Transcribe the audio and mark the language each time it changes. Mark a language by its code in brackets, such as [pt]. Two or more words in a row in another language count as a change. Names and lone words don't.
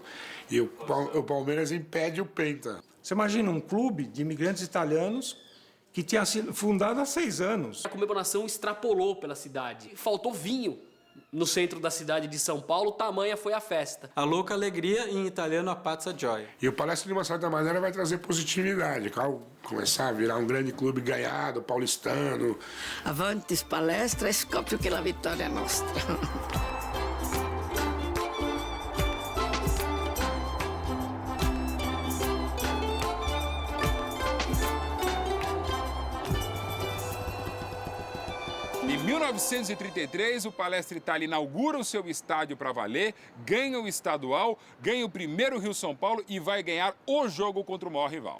[pt] E o Palmeiras impede o penta. Você imagina um clube de imigrantes italianos que tinha sido fundado há 6 anos. A comemoração extrapolou pela cidade. Faltou vinho no centro da cidade de São Paulo, tamanha foi a festa. A louca alegria, em italiano, [it] a pazza gioia. [pt] E o Palestra, de uma certa maneira, vai trazer positividade. Ao começar a virar um grande clube ganhado, paulistano. [it] Avanti Palestra, scoppio che la vittoria è nostra. [pt] Em 1933, o Palestra Itália inaugura o seu estádio para valer, ganha o estadual, ganha o primeiro Rio-São Paulo e vai ganhar o jogo contra o maior rival.